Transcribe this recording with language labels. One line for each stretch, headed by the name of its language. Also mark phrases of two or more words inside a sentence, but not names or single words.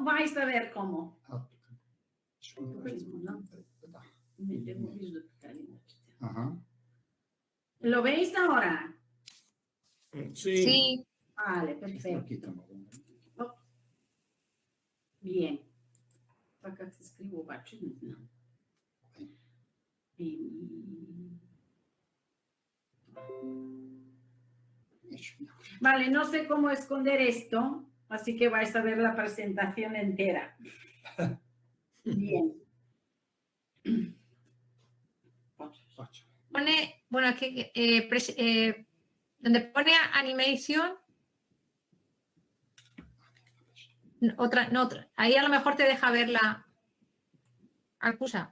Spanish: Vais a ver cómo. Ajá. ¿Lo veis ahora? Sí. Sí. Vale, perfecto. Bien.
Bulgarian: Как се скрива обаче, не знам.
Spanish: Vale, no sé cómo esconder esto, así que vais a ver la presentación entera. Bien. Pone, bueno, donde pone animation, otra, ahí a lo mejor te deja ver la acusa.